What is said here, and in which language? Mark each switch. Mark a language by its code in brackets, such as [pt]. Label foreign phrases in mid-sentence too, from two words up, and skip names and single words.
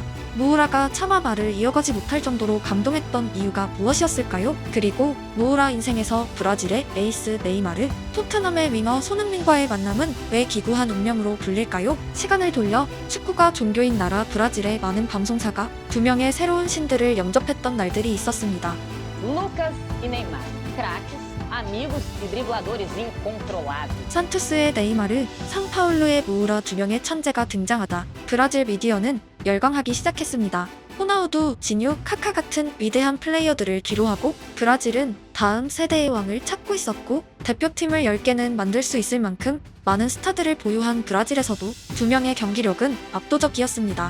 [ko] 모우라가 차마 말을 이어가지 못할 정도로 감동했던 이유가 무엇이었을까요? 그리고 모우라 인생에서 브라질의 에이스 네이마르, 토트넘의 윙어 손흥민과의 만남은 왜 기구한 운명으로 불릴까요? 시간을 돌려 축구가 종교인 나라 브라질의 많은 방송사가 두 명의 새로운 신들을 영접했던 날들이 있었습니다. [pt] Lucas e Neymar, craques, amigos e dribladores incontroláveis. [ko] 산투스의 네이마르, 상파울루의 모우라 두 명의 천재가 등장하다 브라질 미디어는 열광하기 시작했습니다. 호나우두, 지뉴, 카카 같은 위대한 플레이어들을 뒤로하고 브라질은 다음 세대의 왕을 찾고 있었고 대표팀을 10개는 만들 수 있을 만큼 많은 스타들을 보유한 브라질에서도 두 명의 경기력은 압도적이었습니다.